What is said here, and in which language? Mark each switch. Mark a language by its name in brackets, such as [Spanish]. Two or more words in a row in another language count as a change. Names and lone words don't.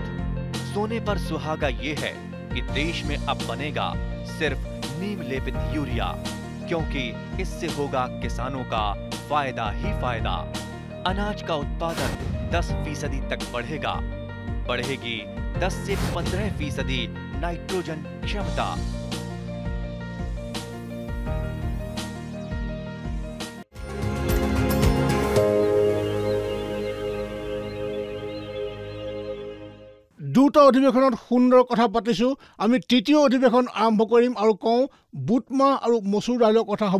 [Hindi] सोने पर सुहागा ये है कि देश में अब बनेगा सिर्फ नीम लेपित यूरिया, क्योंकि इससे होगा किसानों का फायदा ही फायदा। अनाज का उत्पादन 10% तक बढ़ेगा। बढ़ेगी 10 से 15% नाइट्रोजन क्षमता। [Assamese] দুটা অধিৱেশনত সুন্দৰ কথা পাতিছোঁ। আমি তৃতীয় অধিৱেশন আৰম্ভ কৰিম আৰু কওঁ বুটমাহ আৰু মচুৰ দাইলৰ কথা হ'ব।